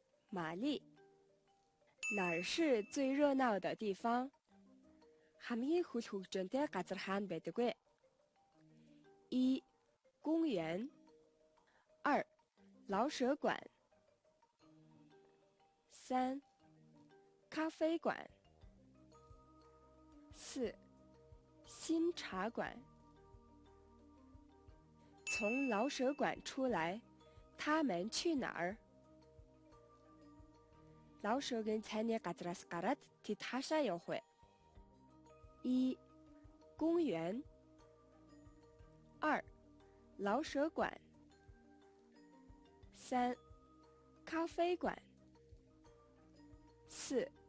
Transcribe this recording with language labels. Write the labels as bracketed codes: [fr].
[zh] 玛丽 哪儿是最热闹的地方? [mn] хамгийн хөл хөгжөөнтэй газар хаана байдаг вэ? [zh] 1. 公园 2. 老舍馆 3. 咖啡馆 4. 新茶馆 从老舍馆出来，他们去哪儿? [mn] Лаушогийн цайны газраас гараад тэд хаашаа явах вэ? [zh] 1. 公园 2. 老舍馆 3. 咖啡馆 4.